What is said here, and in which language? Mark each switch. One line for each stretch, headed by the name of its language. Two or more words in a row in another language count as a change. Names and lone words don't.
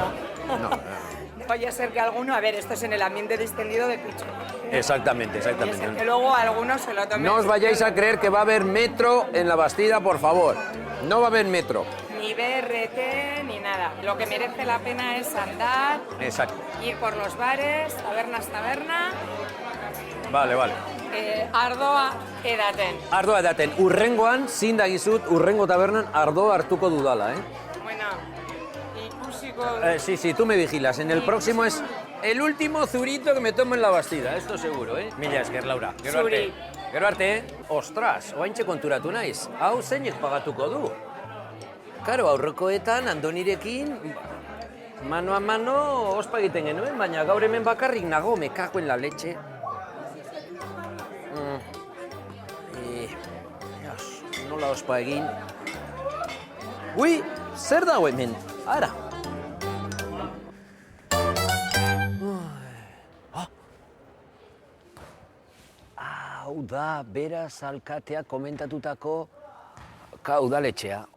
Spanish: Vaya a ser que alguno, a ver, esto es en el ambiente distendido de Picho. Exactamente. Vaya a ser que luego algunos se lo tomen. No os vayáis a creer que va a haber metro en la Bastida, por favor. No va a haber metro. Ni BRT, ni nada. Lo que merece la pena es andar, Exacto. ir por los bares, taberna. Vale.
Basque: Ardoa edaten. Ardoa edaten. Urrengoan, zin dagizut, urrengo tabernan ardoa hartuko dudala, ¿eh? Bueno, ikusiko...
Spanish: Sí, tú me vigilas. En el próximo es el último zurito que me tomo en la Bastida, esto seguro, ¿eh?
Basque: Mila esker, Laura. Gero arte, ostras, oaintxe konturatu naiz. Hau zeinek pagatuko du? Karo, aurrekoetan, Andonirekin,
Spanish: mano a mano,
Basque: ospa egiten genuen, baina gaur hemen bakarrik nago,
Spanish: me cago en la leche.
Basque: Nola ospa egin. Ui, zer dago hemen? Ara. Hau da, beraz alkateak komentatutako udaletxea.